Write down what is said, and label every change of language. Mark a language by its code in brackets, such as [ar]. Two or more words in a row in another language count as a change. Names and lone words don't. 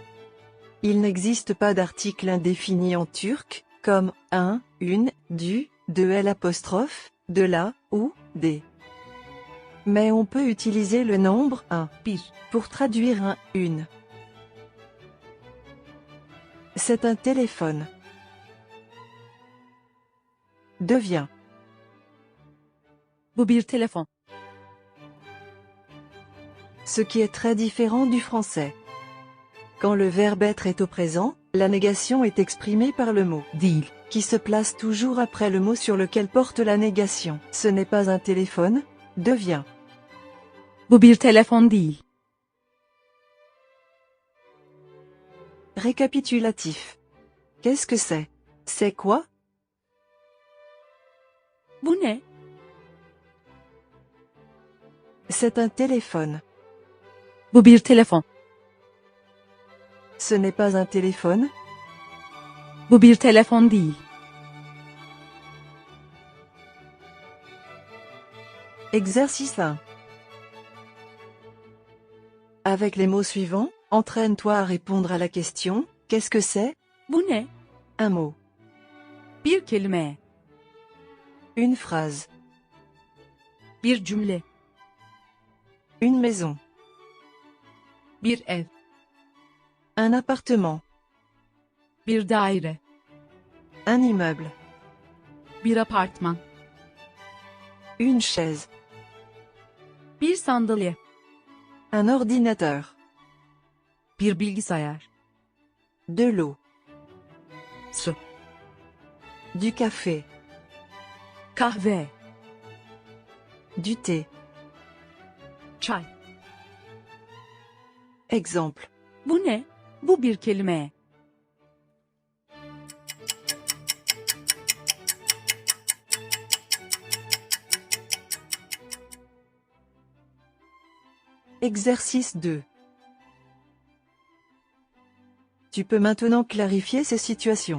[fr] Il n'existe pas d'article indéfini en turc, comme un, une, du, de l'apostrophe, de la, ou, des. Mais on peut utiliser le nombre un [tr] Bir. [fr] pour traduire un, une. C'est un téléphone. Devient. [tr] Bu bir telefon. [fr] Ce qui est très différent du français. Quand le verbe être est au présent, la négation est exprimée par le mot [tr] Değil. [fr] qui se place toujours après le mot sur lequel porte la négation. Ce n'est pas un téléphone, devient. [tr] Bu bir telefon değil. [fr] Récapitulatif. Qu'est-ce que c'est? C'est quoi? [tr] Bu ne? [fr] C'est un téléphone. [tr] Bu bir telefon. [fr] Ce n'est pas un téléphone. [tr] Bu bir telefon değil. [fr] Exercice 1. Avec les mots suivants, entraîne-toi à répondre à la question « Qu'est-ce que c'est ?» [tr] Bu ne? [fr] Un mot. [tr] Bir kelime. [fr] Une phrase. [tr] Bir cümle. [fr] Une maison. [tr] Bir ev. [fr] Un appartement. [tr] Bir daire. [fr] Un immeuble. [tr] Bir apartman. [fr] Une chaise. [tr] Bir sandalye. [fr] Un ordinateur. [tr] Bir bilgisayar. [fr] De l'eau. [tr] Su. [fr] Du café. [tr] Kahve. [fr] Du thé. [tr] Çay. [fr] Exemple. [tr] Bu ne? Bu bir kelime. [fr] Exercice 2. Tu peux maintenant clarifier ces situations.